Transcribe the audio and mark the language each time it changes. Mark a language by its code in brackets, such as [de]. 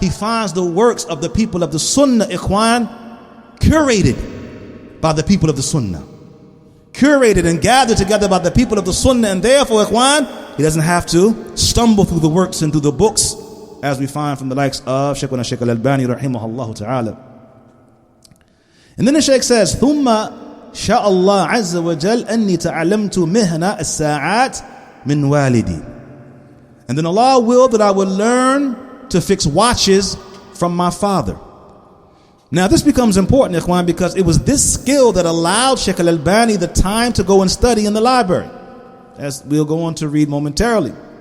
[en] He finds the works of the people of the Sunnah, ikhwan, curated by the people of the Sunnah. Curated and gathered together by the people of the Sunnah, and therefore, ikhwan, he doesn't have to stumble through the works and through the books as we find from the likes of Shaykh al-Albani rahimahullah ta'ala. And then the Shaykh says, [ar] ثُمَّ شاء الله عز وجل أني تعلمت مهنة الساعات من والدي. [en] And then Allah willed that I would learn to fix watches from my father. Now this becomes important, ikhwan, because it was this skill that allowed Shaykh al-Albani the time to go and study in the library, as we'll go on to read momentarily.